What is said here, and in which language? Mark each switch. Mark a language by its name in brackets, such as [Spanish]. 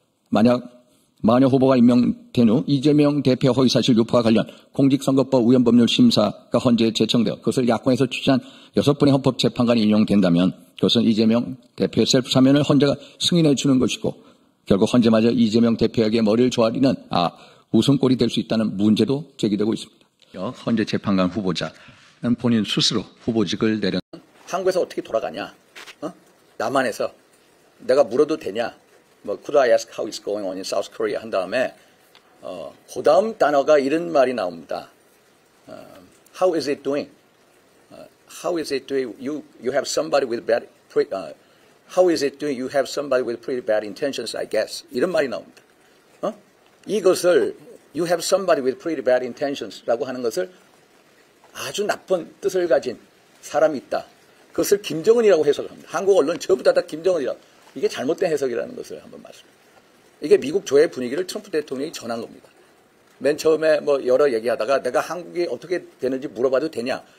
[Korean] 만약 마은혁 후보가 임명된 후 이재명 대표 허위사실 유포와 관련 공직선거법 우연법률 심사가 헌재에 제청되어 그것을 야권에서 추진한 6분의 헌법재판관이 인용된다면 그것은 이재명 대표의 셀프 사면을 헌재가 승인해 주는 것이고 결국 헌재마저 이재명 대표에게 머리를 조아리는 웃음꼴이 될 수 있다는 문제도 제기되고 있습니다. 헌재 재판관 후보자는 본인 스스로 후보직을 내려 한국에서 어떻게 돌아가냐? 남한에서 내가 물어도 되냐? [English] Could I ask how it's going on in South Korea? [Korean] 한 다음에 그 다음 단어가 이런 말이 나옵니다. [English] How is it doing? How is it doing? You have somebody with bad How is it doing? You have somebody with pretty bad intentions, I guess. [Korean] 이런 말이 나옵니다. 이것을 [English] You have somebody with pretty bad intentions [Korean] 라고 하는 것을 아주 나쁜 뜻을 가진 사람이 있다. 그것을 김정은이라고 해석합니다. 한국 언론 전부 다 김정은이라고. 이게 잘못된 해석이라는 것을 한번 말씀드립니다. 이게 미국 조의 분위기를 트럼프 대통령이 전한 겁니다. 맨 처음에 여러 얘기하다가 내가 한국이 어떻게 되는지 물어봐도 되냐.